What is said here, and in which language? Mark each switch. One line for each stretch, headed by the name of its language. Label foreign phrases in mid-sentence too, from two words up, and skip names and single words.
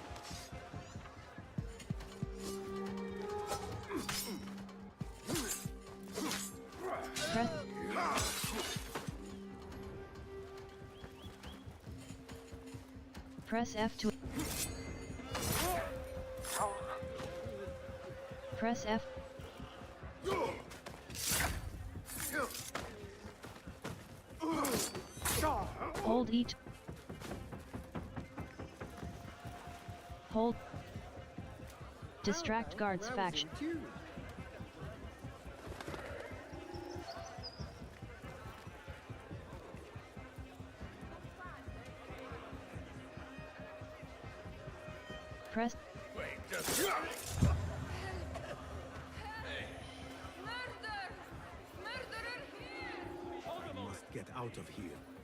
English: Press F to Press F. Hold E to hold. Distract guards faction. Press. I must get out of here.